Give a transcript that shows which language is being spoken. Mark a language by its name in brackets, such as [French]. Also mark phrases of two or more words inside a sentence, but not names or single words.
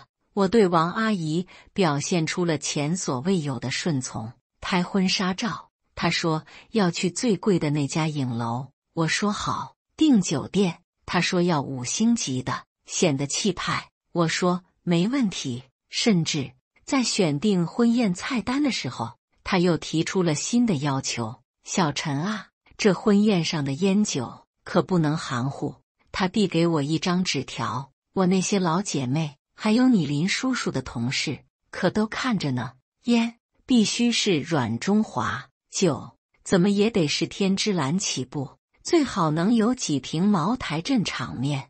[Chinese] 我對王阿姨表現出了前所未有的順從。拍婚紗照，她說要去最貴的那家影樓，我說好。訂酒店，她說要5星級的，顯得氣派，我說沒問題。甚至在選定婚宴菜單的時候，她又提出了新的要求， 小陳啊，這婚宴上的菸酒可不能含糊。他遞給我一張紙條，我那些老姐妹還有你林叔叔的同事可都看着呢。菸必須是軟中華，酒怎麼也得是天之藍起步，最好能有幾瓶茅台鎮場面。